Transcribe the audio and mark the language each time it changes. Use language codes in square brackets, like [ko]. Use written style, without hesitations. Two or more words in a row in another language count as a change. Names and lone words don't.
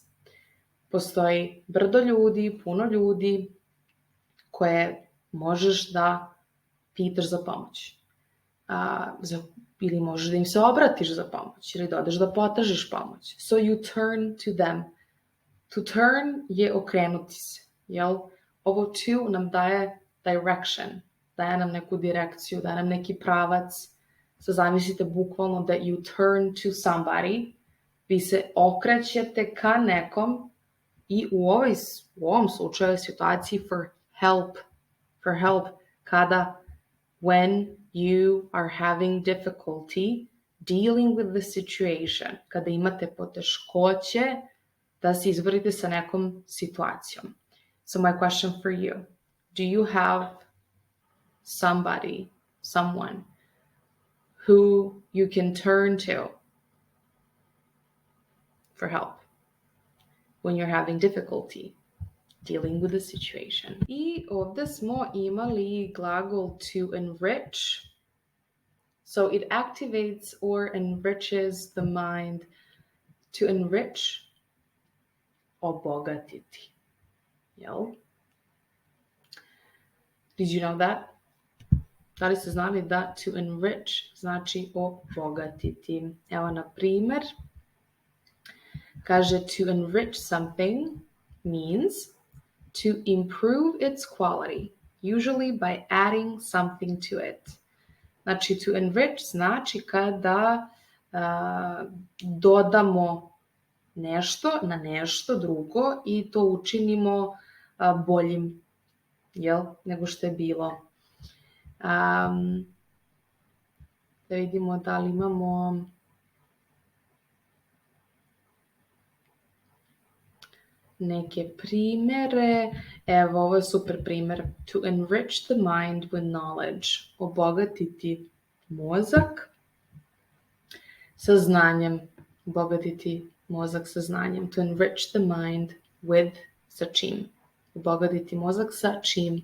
[sr] Postoji brdo ljudi, puno ljudi koje možeš da pitaš za pomoć. Ili možeš da im se obratiš za pomoć, ili da odeš da potražiš pomoć. [en] So you turn to them. [sr] To turn je okrenuti se, jel? [en] Ovo to [sr] nam daje [en] direction, [sr] daje nam neku direkciju, daje nam neki pravac. Sad zamislite bukvalno da [en] you turn to somebody, vi se okrećete ka nekom i u ovom slučaju situaciji for help, kada when you are having difficulty dealing with the situation, [sr] kada imate poteškoće da se izborite sa nekom situacijom. [en] So my question for you, do you have someone who you can turn to for help when you're having difficulty dealing with the situation? [sr] I ovde smo imali glagol [en] to enrich. So it activates or enriches the mind. To enrich, [sr] obogatiti. Jel? [en] Did you know that? [sr] Da li ste znali da [en] to enrich [sr] znači obogatiti? Evo na primjer, kaže [en] to enrich something means to improve its quality, usually by adding something to it. [sr] Znači [en] to enrich [sr] znači kada dodamo nešto na nešto drugo i to učinimo boljim, jel, nego što je bilo. Da vidimo da li imamo neke primjere. Evo, ovo je super primjer. [en] To enrich the mind with knowledge. [sr] Obogatiti mozak sa znanjem. Obogatiti mozak sa znanjem. [en] To enrich the mind with, [sr] sa čim? Obogatiti mozak sa čim?